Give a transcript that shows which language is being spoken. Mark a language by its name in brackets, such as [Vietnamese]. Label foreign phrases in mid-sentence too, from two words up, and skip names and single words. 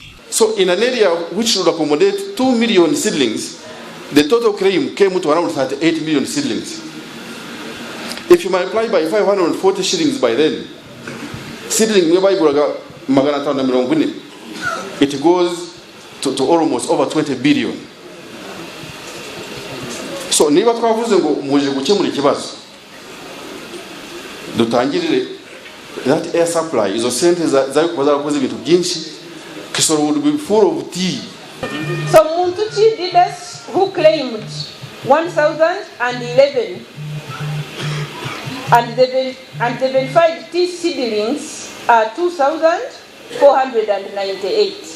[English] So in an area which should accommodate 2 million seedlings, the total claim came to around 38 million seedlings. If you multiply by 540 shillings by then, seedling it goes to almost over 20 billion. [Kinyarwanda] So niba twavuze ngo muje gukemura ikibazo dutangirire [English] that air supply [Kinyarwanda] izo sente zari kubaza abakozi ibintu byinshi Kisoro [English] would be full of tea. So Muntuchi leaders who claimed 1,011 and the verified tea seedlings are 2,498.